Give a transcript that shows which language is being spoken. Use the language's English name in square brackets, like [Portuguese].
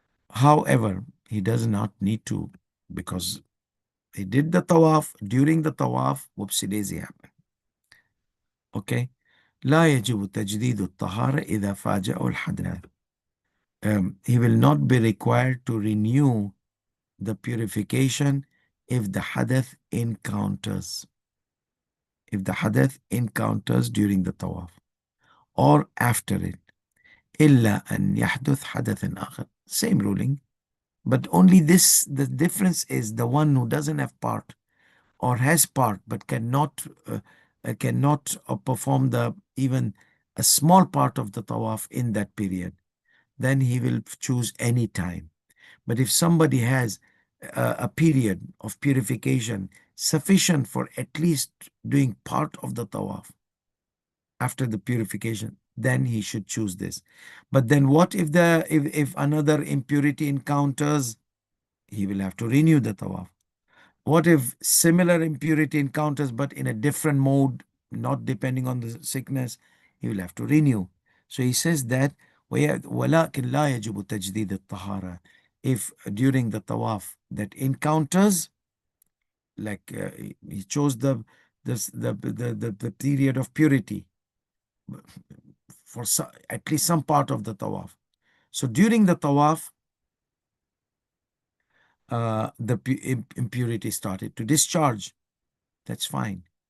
[English] However, he does not need to, because he did the tawaf. During the tawaf, whoopsie daisy happened. Okay? [Arabic] لا يجب تجديد الطهارة إذا فاجأه الحدث. [English] He will not be required to renew the purification if the hadath encounters. If the hadath encounters during the tawaf or after it. [Arabic] إلا أن يحدث حدث آخر. [English] Same ruling. But only this, the difference is the one who doesn't have part or has part but cannot perform the even a small part of the tawaf in that period, then he will choose any time. But if somebody has a period of purification sufficient for at least doing part of the tawaf after the purification, then he should choose this. But then what if if another impurity encounters? He will have to renew the tawaf. What if similar impurity encounters but in a different mode, not depending on the sickness? He will have to renew. So he says that [Arabic] ولكن لا يجب تجديد الطهارة. [English] If during the tawaf that encounters, like he chose the period of purity for at least some part of the tawaf. So during the tawaf, the impurity started to discharge. That's fine.